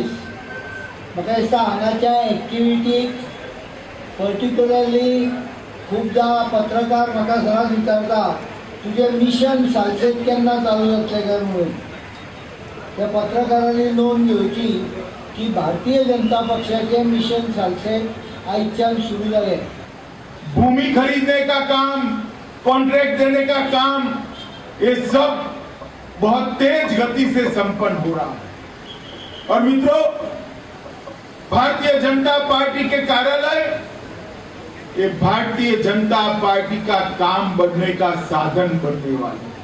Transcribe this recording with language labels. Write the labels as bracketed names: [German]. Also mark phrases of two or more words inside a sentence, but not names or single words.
[Konkani] म्हाका दिसता हांगाच्या एक्टिविटीक पर्टिक्युलरली खूबदां पत्रकार म्हाका सदांच विचारता तुजें मिशन सालसेत केन्ना चालू जातलें काय म्हणून. त्या पत्रकारांनी नोंद घेवची की भारतीय जनता पक्षाचे मिशन सालसेत आयच्यान सुरू जालें. [Hindi] भूमि खरीदने का काम, कॉन्ट्रैक्ट देने का काम, ये सब बहुत तेज गति से संपन्न हो रहा है। और मित्रों, भारतीय जनता पार्टी के कार्यालय ये भारतीय जनता पार्टी का काम बढ़ने का साधन बनने वाले हैं।